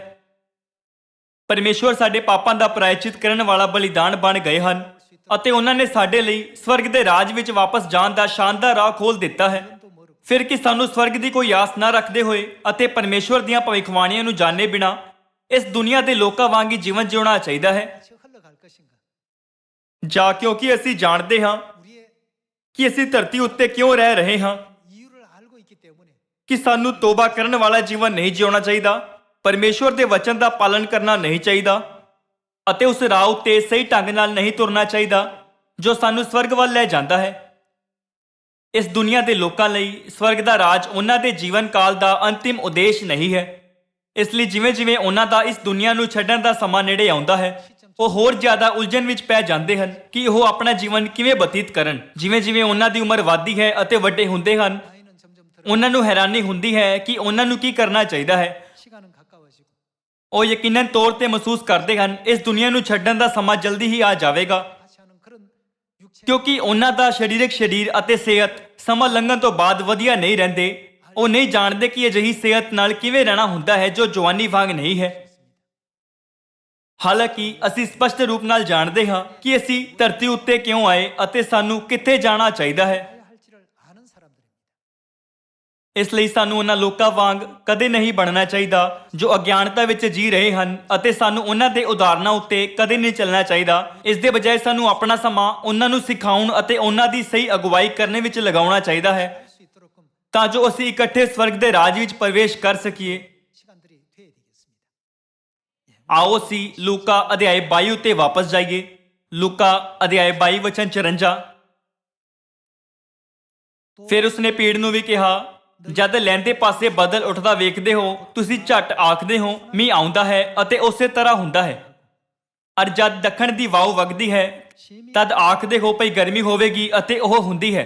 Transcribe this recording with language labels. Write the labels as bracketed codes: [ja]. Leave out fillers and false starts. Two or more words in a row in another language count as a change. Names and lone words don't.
[pa] ਪਰਮੇਸ਼ਵਰ ਸਾਡੇ ਪਾਪਾਂ ਦਾ ਪ੍ਰਾਇਚਿਤ ਕਰਨ ਵਾਲਾ ਬਲੀਦਾਨ ਬਣ ਗਏ ਹਨ ਅਤੇ ਉਹਨਾਂ ਨੇ ਸਾਡੇ ਲਈ ਸਵਰਗ ਦੇ ਰਾਜ ਵਿੱਚ ਵਾਪਸ ਜਾਣ ਦਾ ਸ਼ਾਨਦਾਰ ਰਾਹ ਖੋਲ੍ਹ ਦਿੱਤਾ ਹੈ। ਫਿਰ ਕਿ ਸਾਨੂੰ ਸਵਰਗ ਦੀ ਕੋਈ ਆਸ ਨਾ ਰੱਖਦੇ ਹੋਏ ਅਤੇ ਪਰਮੇਸ਼ਵਰ ਦੀਆਂ ਭਵਿੱਖਬਾਣੀਆਂ ਨੂੰ ਜਾਣੇ ਬਿਨਾਂ ਇਸ ਦੁਨੀਆ ਦੇ ਲੋਕਾਂ ਵਾਂਗ ਹੀ ਜੀਵਨ ਜਿਉਣਾ ਚਾਹੀਦਾ ਹੈ, [ko] 같이 흘러갈 것인가? [pa] ਜਾਂ ਕਿਉਂਕਿ ਅਸੀਂ ਜਾਣਦੇ ਹਾਂ [ko] 우리의 [pa] ਕਿ ਅਸੀਂ ਧਰਤੀ ਉੱਤੇ ਕਿਉਂ ਰਹਿ ਰਹੇ ਹਾਂ [ko] 이유를 알고 있기 때문에 [pa] ਕਿ ਸਾਨੂੰ ਤੋਬਾ ਕਰਨ ਵਾਲਾ ਜੀਵਨ ਨਹੀਂ ਜਿਉਣਾ ਚਾਹੀਦਾ, ਪਰਮੇਸ਼ਵਰ ਦੇ ਵਚਨ ਦਾ ਪਾਲਨ ਕਰਨਾ ਨਹੀਂ ਚਾਹੀਦਾ ਅਤੇ ਉਸ ਰਾਹ ਉੱਤੇ ਸਹੀ ਢੰਗ ਨਾਲ ਨਹੀਂ ਤੁਰਨਾ ਚਾਹੀਦਾ ਜੋ ਸਾਨੂੰ ਸਵਰਗ ਵੱਲ ਲੈ ਜਾਂਦਾ ਹੈ। ਇਸ ਦੁਨੀਆ ਦੇ ਲੋਕਾਂ ਲਈ ਸਵਰਗ ਦਾ ਰਾਜ ਉਹਨਾਂ ਦੇ ਜੀਵਨ ਕਾਲ ਦਾ ਅੰਤਿਮ ਉਦੇਸ਼ ਨਹੀਂ ਹੈ। ਇਸ ਲਈ ਜਿਵੇਂ ਜਿਵੇਂ ਉਹਨਾਂ ਦਾ ਇਸ ਦੁਨੀਆ ਨੂੰ ਛੱਡਣ ਦਾ ਸਮਾਂ ਨੇੜੇ ਆਉਂਦਾ ਹੈ, ਉਹ ਹੋਰ ਜ਼ਿਆਦਾ ਉਲਝਣ ਵਿੱਚ ਪੈ ਜਾਂਦੇ ਹਨ ਕਿ ਉਹ ਆਪਣਾ ਜੀਵਨ ਕਿਵੇਂ ਬਤੀਤ ਕਰਨ। ਜਿਵੇਂ ਜਿਵੇਂ ਉਹਨਾਂ ਦੀ ਉਮਰ ਵੱਧਦੀ ਹੈ ਅਤੇ ਵੱਡੇ ਹੁੰਦੇ ਹਨ, [ko] 나이는 점점 들어 [pa] ਉਹਨਾਂ ਨੂੰ ਹੈਰਾਨੀ ਹੁੰਦੀ ਹੈ ਕਿ ਉਹਨਾਂ ਨੂੰ ਕੀ ਕਰਨਾ ਚਾਹੀਦਾ ਹੈ। [ko] 시간은 가까워지고 [pa] ਉਹ ਯਕੀਨਨ ਤੌਰ ਤੇ ਮਹਿਸੂਸ ਕਰਦੇ ਹਨ ਇਸ ਦੁਨੀਆ ਨੂੰ ਛੱਡਣ ਦਾ ਸਮਾਂ ਜਲਦੀ ਹੀ ਆ ਜਾਵੇਗਾ, [ko] 다시 하는 그런 육체 [pa] ਕਿਉਂਕਿ ਉਹਨਾਂ ਦਾ ਸਰੀਰਕ ਸਰੀਰ ਅਤੇ ਸਿਹਤ ਸਮਾਂ ਲੰਘਣ ਤੋਂ ਬਾਅਦ ਵਧੀਆ ਨਹੀਂ ਰਹਿੰਦੇ। ਉਹ ਨਹੀਂ ਜਾਣਦੇ ਕਿ ਅਜਿਹੀ ਸਿਹਤ ਨਾਲ ਕਿਵੇਂ ਰਹਿਣਾ ਹੁੰਦਾ ਹੈ ਜੋ ਜਵਾਨੀ ਵਾਂਗ ਨਹੀਂ ਹੈ। ਹਾਲਾਂਕਿ ਅਸੀਂ ਸਪਸ਼ਟ ਰੂਪ ਨਾਲ ਜਾਣਦੇ ਹਾਂ ਕਿ ਅਸੀਂ ਧਰਤੀ ਉੱਤੇ ਕਿਉਂ ਆਏ ਅਤੇ ਸਾਨੂੰ ਕਿੱਥੇ ਜਾਣਾ ਚਾਹੀਦਾ ਹੈ। [ko] 해야 할지를 아는 사람들입니다. [pa] ਇਸ ਲਈ ਸਾਨੂੰ ਉਹਨਾਂ ਲੋਕਾਂ ਵਾਂਗ ਕਦੇ ਨਹੀਂ ਬਣਨਾ ਚਾਹੀਦਾ ਜੋ ਅਗਿਆਨਤਾ ਵਿੱਚ ਜੀ ਰਹੇ ਹਨ ਅਤੇ ਸਾਨੂੰ ਉਹਨਾਂ ਦੇ ਉਦਾਹਰਨਾਂ ਉੱਤੇ ਕਦੇ ਨਹੀਂ ਚੱਲਣਾ ਚਾਹੀਦਾ। ਇਸ ਦੇ ਬਜਾਏ ਸਾਨੂੰ ਆਪਣਾ ਸਮਾਂ ਉਹਨਾਂ ਨੂੰ ਸਿਖਾਉਣ ਅਤੇ ਉਹਨਾਂ ਦੀ ਸਹੀ ਅਗਵਾਈ ਕਰਨ ਵਿੱਚ ਲਗਾਉਣਾ ਚਾਹੀਦਾ ਹੈ [ko] 할 수 있도록끔 [pa] ਤਾਂ ਜੋ ਅਸੀਂ ਇਕੱਠੇ ਸਵਰਗ ਦੇ ਰਾਜ ਵਿੱਚ ਪ੍ਰਵੇਸ਼ ਕਰ ਸਕੀਏ। [ko] 시간들이 돼야 되겠습니다. [pa] ਆਓ ਅਸੀਂ ਲੂਕਾ ਅਧਿਆਇ 22 ਉੱਤੇ ਵਾਪਸ ਜਾਈਏ। ਲੂਕਾ ਅਧਿਆਇ 22 ਵਚਨ 54। ਫਿਰ ਉਸਨੇ ਭੀੜ ਨੂੰ ਵੀ ਕਿਹਾ, ਜਦ ਲਹਿੰਦੇ ਪਾਸੇ ਬੱਦਲ ਉੱਠਦਾ ਵੇਖਦੇ ਹੋ ਤੁਸੀਂ ਝੱਟ ਆਖਦੇ ਹੋ ਮੀਂਹ ਆਉਂਦਾ ਹੈ ਅਤੇ ਉਸੇ ਤਰ੍ਹਾਂ ਹੁੰਦਾ ਹੈ, ਅਰ ਜਦ ਦੱਖਣ ਦੀ ਵਾਉ ਵਗਦੀ ਹੈ ਤਦ ਆਖਦੇ ਹੋ ਭਈ ਗਰਮੀ ਹੋਵੇਗੀ ਅਤੇ ਉਹ ਹੁੰਦੀ ਹੈ।